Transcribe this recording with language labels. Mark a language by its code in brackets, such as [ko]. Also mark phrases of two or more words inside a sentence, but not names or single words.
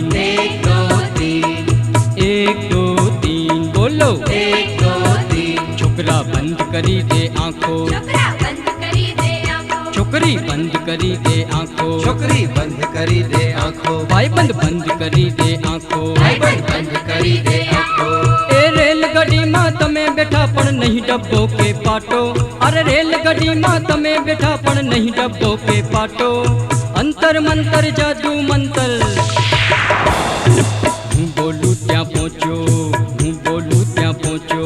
[hi] एक दो तीन, एक दो तीन, बोलो. एक दो तीन, [gu] છોકરા બંધ કરી દે આંખો, છોકરા બંધ કરી દે આંખો, છોકરી બંધ કરી દે આંખો, છોકરી બંધ કરી દે આંખો, ભાઈબંધ બંધ કરી દે આંખો. ભાઈબંધ બંધ કરી દે આંખો. એ રેલગાડીમાં તમે બેઠા પણ નહીં ડબ્બો કે પાટો, અરે રેલગાડીમાં તમે બેઠા પણ નહીં ડબ્બો કે પાટો. અંતર મંતર જાદુ મંતર, હું બોલું ત્યાં પહોંચ્યો, હું બોલું ત્યાં પહોંચ્યો.